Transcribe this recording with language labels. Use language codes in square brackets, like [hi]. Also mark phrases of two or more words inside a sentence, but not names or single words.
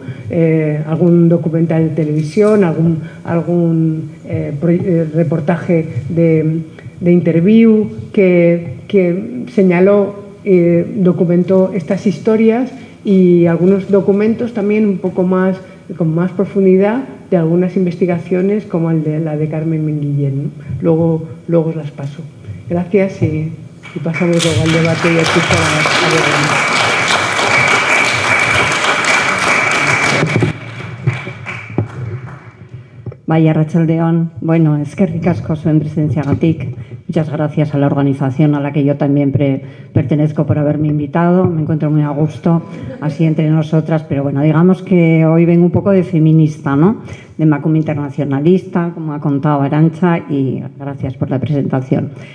[es] Algún documental de televisión, algún reportaje de Interview que señaló, documentó estas historias, y algunos documentos también un poco más, con más profundidad, de algunas investigaciones, como la de Carmen Minguillén, ¿no? Luego os las paso. Gracias y pasamos luego al debate y a escuchar a [eu] Bai, arratsaldeon. Bueno, eskerrik asko zuen presentziagatik. [es] Muchas gracias a la organización a la que yo también pertenezco por haberme invitado. Me encuentro muy a gusto así entre nosotras, pero bueno, digamos que hoy vengo un poco de feminista, ¿no? De Emakume internacionalista, como ha contado Arantxa, y gracias por la presentación.